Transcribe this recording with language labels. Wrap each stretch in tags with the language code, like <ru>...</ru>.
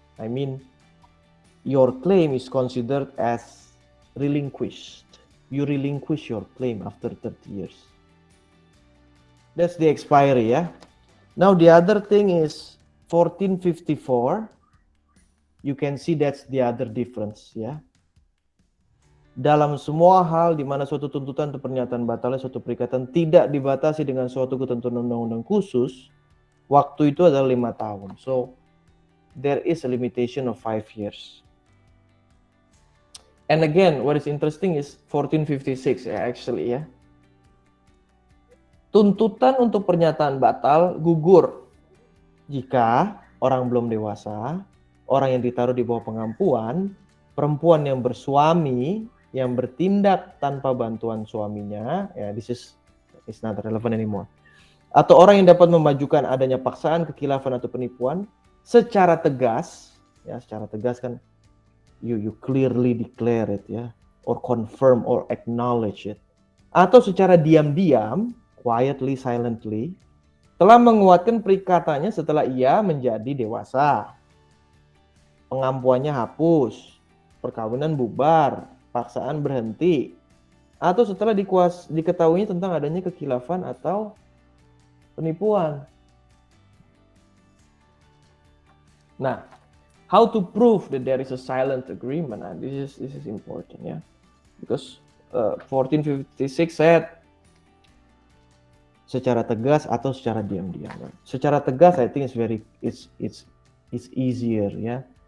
<en>I mean, your claim is considered as relinquished. You relinquish your claim after 30 years. That's the expiry, yeah? Now, the other thing is 1454. You can see that's the other difference, ya.</en> <id>Dalam semua hal di mana suatu tuntutan atau pernyataan batalnya suatu perikatan tidak dibatasi dengan suatu ketentuan undang-undang khusus, waktu itu adalah 5 tahun.</id> <en>So, there is a limitation of 5 years. And again, what is interesting is 1456 actually ya.</en> <id>Tuntutan untuk pernyataan batal gugur jika orang belum dewasa, orang yang ditaruh di bawah pengampuan, perempuan yang bersuami yang bertindak tanpa bantuan suaminya, ya</id> <en>this is not relevant anymore.</en> <id>Atau orang yang dapat memajukan adanya paksaan, kekhilafan atau penipuan secara tegas, ya secara tegas kan</id> <en>you clearly declare it</en> <id>ya,</id> <en>or confirm or acknowledge it.</en> <id>Atau secara diam-diam,</id> <en>quietly, silently,</en> <id>telah menguatkan perikatannya setelah ia menjadi dewasa. Pengampuannya hapus, perkawinan bubar, paksaan berhenti, atau setelah diketahuinya tentang adanya kekhilafan atau penipuan.</id> <en>Nah, how to prove that there is a silent agreement? And this is important, yeah, because 1456 said</en> <id>secara tegas atau secara diam-diam. Secara tegas,</id> <en>I think it's easier,</en> <id>ya.</id>